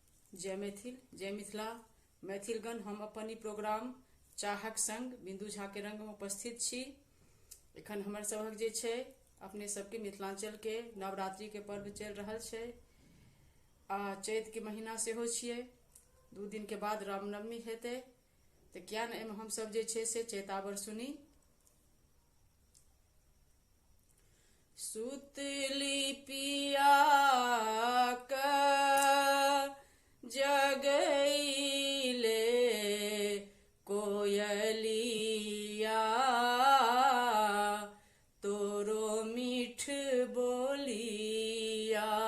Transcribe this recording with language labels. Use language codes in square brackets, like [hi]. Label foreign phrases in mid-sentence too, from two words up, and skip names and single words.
[mai] जय मैथिल जय मिथिला मैथिलगण। हम अपन ई प्रोग्राम चाहक संग बिंदु झा के रंग में उपस्थित छी। एखन हमर सबक जे छै अपने सबके मिथिलांचल के नवरात्रि के पर्व चल रहल छै आ चैत के महीना सेहो छियै। 2 दिन के बाद रामनवमी हेतै तऽ किया ने एहिमे हम सब जे छै से चैतावर सुनी। सुतली पिया जगैले कोयलिया तोरो मीठ बोलिया।